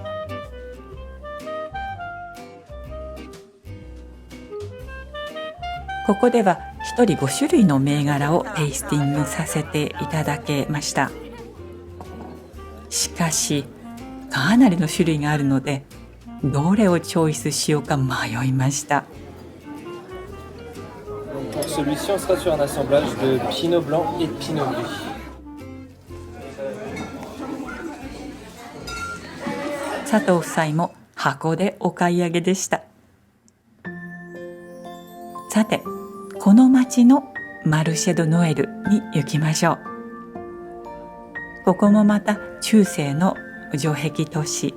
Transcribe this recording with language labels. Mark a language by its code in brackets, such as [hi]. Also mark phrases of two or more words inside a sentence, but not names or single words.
[ja] ここでは1人5種類の銘柄をテイスティングさせていただけました。しかしかなりの種類があるのでどれをチョイスしようか迷いました。 [fr] Pour celui-ci, on sera sur un assemblage de Pinot Blanc et de Pinot Gris. [ja] 佐藤夫妻も箱でお買い上げでした。さて、この町の [fr] marché de Noël [ja] に行きましょう。ここもまた中世の城壁都市。